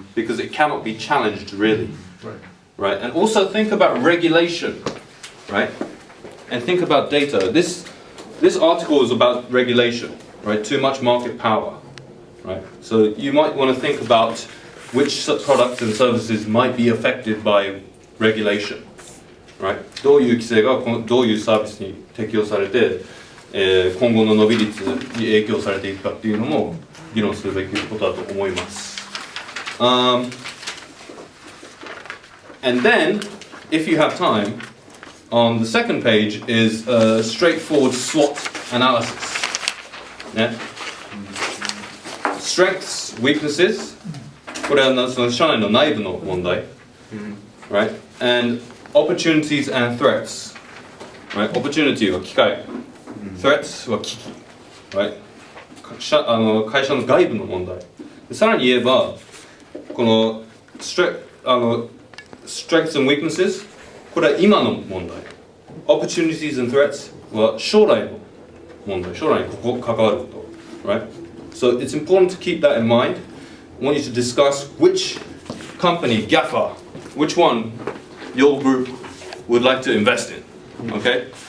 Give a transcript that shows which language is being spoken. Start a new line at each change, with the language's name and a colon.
English: Because it cannot be challenged really, right? And also think about regulation, right? And think about data. This article is about regulation, right? Too much market power, right? So you might want to think about which products and services might be affected by regulation, right?
Japanese: どういう規制がどういうサービスに適用されて、今後の伸び率に影響されていくかっていうのも議論するべきことだと思います。
English: And then, if you have time, on the second page is a straightforward SWOT analysis. Yeah? Strengths, weaknesses.
Japanese: これはその社内の内部の問題。
English: Right? And opportunities and threats. Right?
Japanese: Opportunity は機会。Threats は危機。 Right? 会社の外部の問題。さらに言えば、この
English: strengths and weaknesses
Japanese: これは今の問題。
English: Opportunities and threats
Japanese: は将来の問題。将来に関わること。Right?
English: So it's important to keep that in mind. I want you to discuss which company, GAFA, which one your group would like to invest in. Okay?